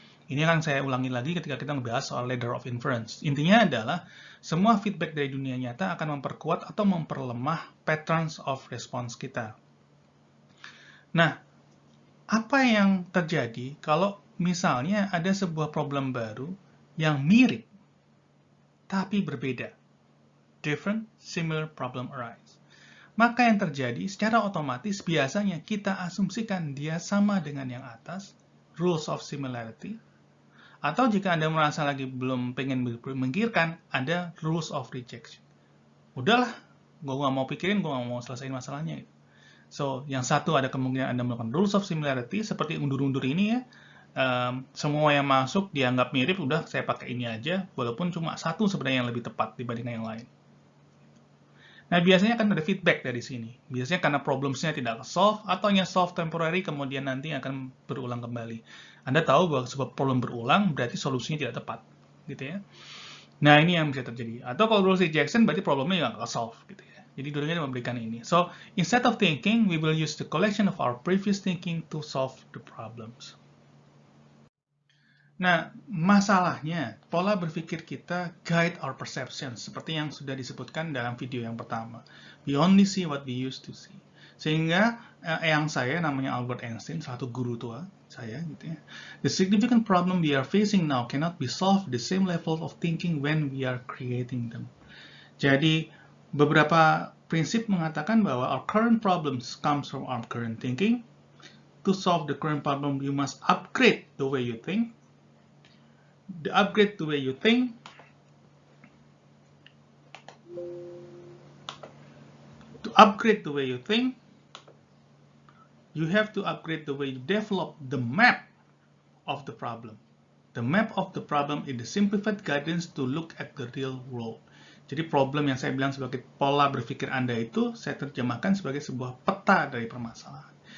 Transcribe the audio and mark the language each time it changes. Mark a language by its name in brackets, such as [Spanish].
[Indonesian] Ini akan saya ulangi lagi ketika kita membahas soal ladder of inference. Intinya adalah, semua feedback dari dunia nyata akan memperkuat atau memperlemah [English] patterns of response [Indonesian] kita. Nah, apa yang terjadi kalau misalnya ada sebuah problem baru yang mirip tapi berbeda? [English] Different, similar problem arise. [Indonesian] Maka yang terjadi secara otomatis biasanya kita asumsikan dia sama dengan yang atas, rules of similarity, Atau jika Anda merasa lagi belum pengen memikirkan, ada rules of rejection. Udahlah, gue nggak mau pikirin, gue nggak mau selesaiin masalahnya. So, yang satu ada kemungkinan Anda melakukan rules of similarity, seperti undur-undur ini ya. Semua yang masuk dianggap mirip, udah saya pakai ini aja, walaupun cuma satu sebenarnya yang lebih tepat dibandingkan yang lain. Nah, biasanya akan ada feedback dari sini. Biasanya karena problemsnya tidak solve, atau hanya solve temporary, kemudian nanti akan berulang kembali. Anda tahu bahwa sebuah problem berulang, berarti solusinya tidak tepat. Gitu ya. Nah, ini yang bisa terjadi. Atau kalau rules rejection, berarti problemnya nggak solve. Gitu ya. Jadi, dulunya memberikan ini. [English] So, instead of thinking, we will use the collection of our previous thinking to solve the problems. [Indonesian] Nah, masalahnya, pola berpikir kita [English] guide our perception, [Indonesian] seperti yang sudah disebutkan dalam video yang pertama. [English] We only see what we used to see. [Indonesian] Sehingga, eyang saya namanya Albert Einstein, satu guru tua saya, gitu ya. [English] The significant problem we are facing now cannot be solved the same level of thinking when we are creating them. [Indonesian] Jadi, beberapa prinsip mengatakan bahwa [English] our current problems comes from our current thinking. To solve the current problem, you must upgrade the way you think. The upgrade the way you think to upgrade the way you think, you have to upgrade the way you develop the map of the problem. The map of the problem is the simplified guidance to look at the real world. [Indonesian] Jadi problem yang saya bilang sebagai pola berpikir Anda itu saya terjemahkan sebagai sebuah peta dari permasalahan.